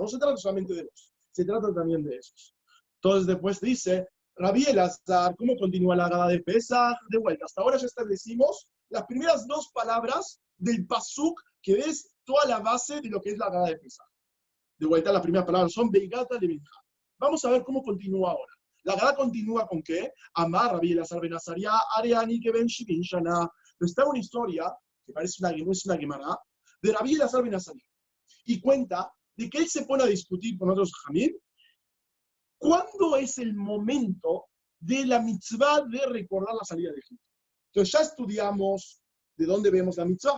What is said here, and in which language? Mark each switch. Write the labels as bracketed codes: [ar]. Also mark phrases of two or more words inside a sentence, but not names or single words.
[es] No se trata solamente de vos, se trata también de esos. Entonces después dice, Rabbi Elazar, ¿cómo continúa la Gadá de Pesaj? De vuelta, hasta ahora ya establecimos las primeras dos palabras del pasuk, que es toda la base de lo que es la Gadá de Pesaj. De vuelta, las primeras palabras son [he] והגדת לבנך. [es] Vamos a ver cómo continúa ahora. La Gadá continúa con qué? [he] אמר רבי אלעזר בן עזריה, הרי אני כבן שבעים שנה. [es] Está una historia, que parece una Gemara, de Rabbi Elazar ben Azariah. Y cuenta de que él se pone a discutir con otros Jamim. ¿Cuándo es el momento de la mitzvah de recordar la salida de Egipto? Entonces ya estudiamos de dónde vemos la mitzvah.